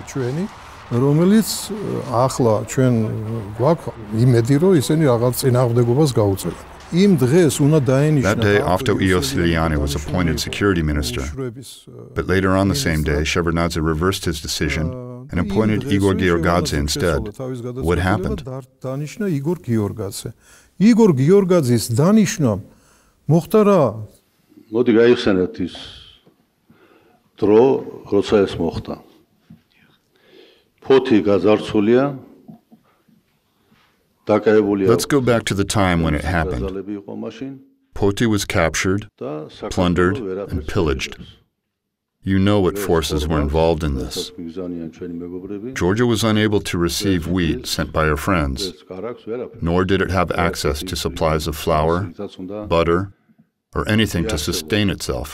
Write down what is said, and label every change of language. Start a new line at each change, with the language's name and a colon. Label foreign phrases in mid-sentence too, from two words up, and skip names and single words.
English: That day, Avto Iosiliani was appointed security minister. But later on the same day, Shevardnadze reversed his decision and appointed Eduard Shevardnadze instead. What happened?
Georgian: Eduard Shevardnadzes დანიშნვა მოხდა რა? მოდი გაიხსენეთ ის დრო, როცა ეს მოხდა. ფოთი გაძარცულია.
English: Let's go back to the time when it happened. Poti was captured, plundered, and pillaged. You know what forces were involved in this. Georgia was unable to receive wheat sent by her friends, nor did it have access to supplies of flour, butter, or anything to sustain itself.